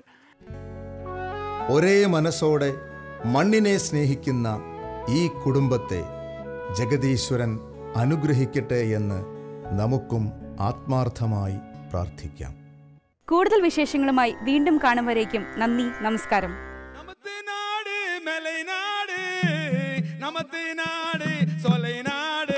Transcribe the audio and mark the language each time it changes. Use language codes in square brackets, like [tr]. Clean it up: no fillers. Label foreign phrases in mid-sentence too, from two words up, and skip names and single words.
[ml] ഒരേ മനസ്സോടെ മണ്ണിനെ സ്നേഹിക്കുന്ന ഈ കുടുംബത്തെ ജഗദീശ്വരൻ അനുഗ്രഹിക്കട്ടെ എന്ന് നമുക്കും ആത്മാർത്ഥമായി പ്രാർത്ഥിക്കാം. കൂടുതൽ വിശേഷങ്ങളുമായി വീണ്ടും കാണും വരേക്കും നന്ദി, നമസ്കാരം. [ta] நமது நாடு மலை நாடு நமது நாடு சொலை நாடு.